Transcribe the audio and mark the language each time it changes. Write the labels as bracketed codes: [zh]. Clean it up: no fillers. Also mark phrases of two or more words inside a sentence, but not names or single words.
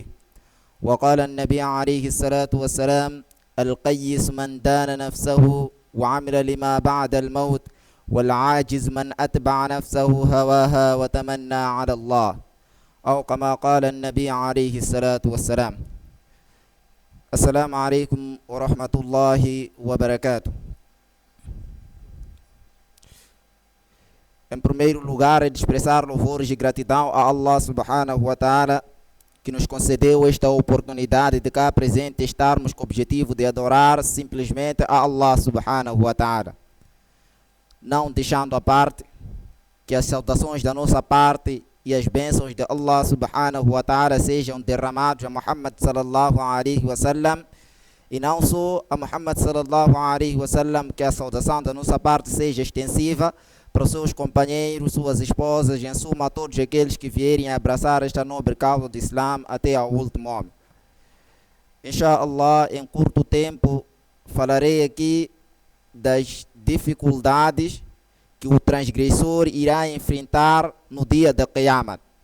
[ar] وقال النبي عليه الصلاة والسلام القيس من دان نفسه وعمل لما بعد الموت والعاجز من أتبع نفسه هواها وتمنى على الله، أو كما قال النبي عليه الصلاة والسلام. السلام عليكم ورحمة الله وبركاته. [pt] Em primeiro lugar, é de expressar louvores e gratidão a Allah [ar] سبحانه وتعالى, [pt] que nos concedeu esta oportunidade de cá presente estarmos com o objetivo de adorar simplesmente a Allah [ar] سبحانه وتعالى. [pt] Não deixando à parte que as saudações da nossa parte e as bênçãos de Allah [ar] سبحانه وتعالى [pt] sejam derramados a Muhammad [ar] صلى الله عليه وسلم, [pt] e não só a Muhammad [ar] صلى الله عليه وسلم, [pt] que a saudação da nossa parte seja extensiva para os seus companheiros, suas esposas, e em suma a todos aqueles que vierem a abraçar esta nobre causa do Islã até ao último homem. Inshallah, em curto tempo falarei aqui das dificuldades que o transgressor irá enfrentar no dia da Qiyamah.